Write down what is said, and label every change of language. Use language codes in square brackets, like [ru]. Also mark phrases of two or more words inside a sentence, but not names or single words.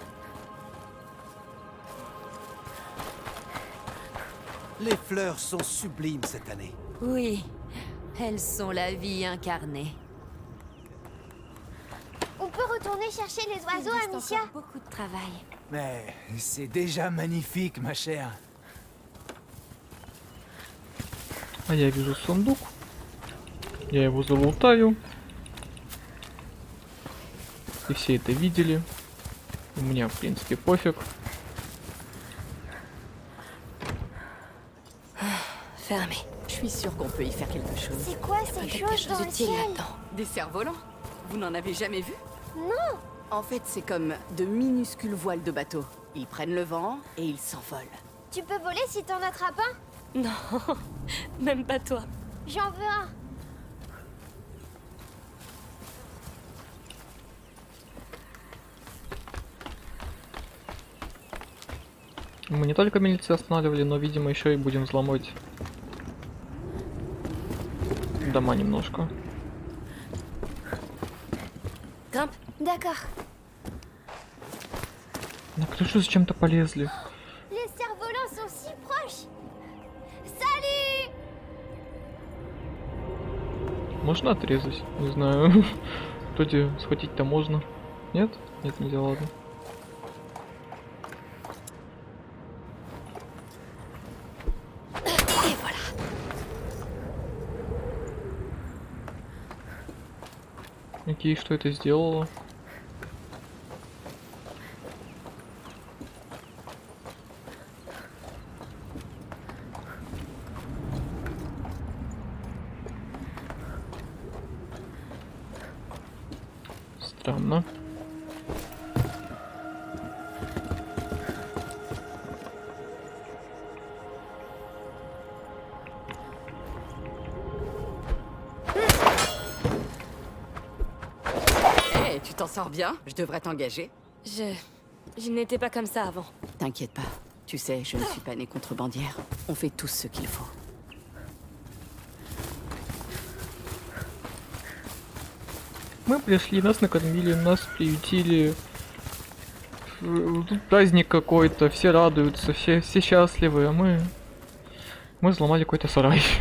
[fr] Les fleurs sont sublimes cette année. Oui, elles sont la vie incarnée. On peut retourner chercher les oiseaux, Il reste Amicia. encore beaucoup de travail. Mais c'est déjà magnifique, ma chère. [ru] А я вижу сундук. Я его залутаю. И все это видели. У меня, в принципе, пофиг. [fr] Fermé. Je suis sûre qu'on peut y faire quelque chose. C'est quoi ces Peut-être choses quelque dans chose le d'utile ciel? là-dedans. Des cerfs-volants. Vous n'en avez jamais vu? Non. En fait, c'est comme de minuscules voiles de bateau. Ils prennent le vent et ils s'envolent. Tu peux voler si t'en attrapes un? Non, même pas toi. J'en veux un. [ru] Мы не только милицию останавливали, но, видимо, еще и будем взломать дома немножко. [fr] Grimpe. D'accord. [ru] На крышу зачем-то полезли. [fr] Les cerfs-volants sont si proches. Salut! [ru] Можно отрезать? Не знаю. Вроде схватить-то можно. Нет? Нет, нельзя, ладно. [fr] Et voilà. [ru] Окей, что это сделало? Странно. [fr] Eh, tu t'en sors bien? Je devrais t'engager. Je n'étais pas comme ça avant. T'inquiète pas. Tu sais, je ne suis pas née contrebandière. On fait tous ce qu'il faut. [ru] Мы пришли, нас накормили, нас приютили. Тут праздник какой-то, все радуются, все счастливы, а мы взломали какой-то сарай.